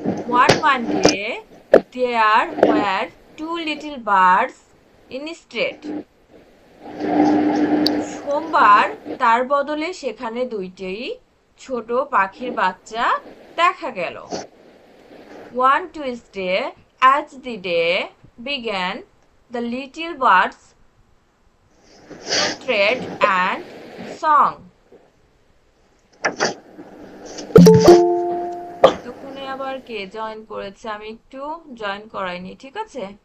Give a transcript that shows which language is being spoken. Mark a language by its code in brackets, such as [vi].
[en] One Monday there were two little birds instead. [bn] সোমবার তার বদলে সেখানে দুইটি ছোট পাখির বাচ্চা দেখা গেল। [en] One Tuesday as the day began the little birds twittered and song. [bn] এতক্ষণে আবার কে জয়েন করেছে, আমি একটু জয়েন করাইনি, ঠিক আছে?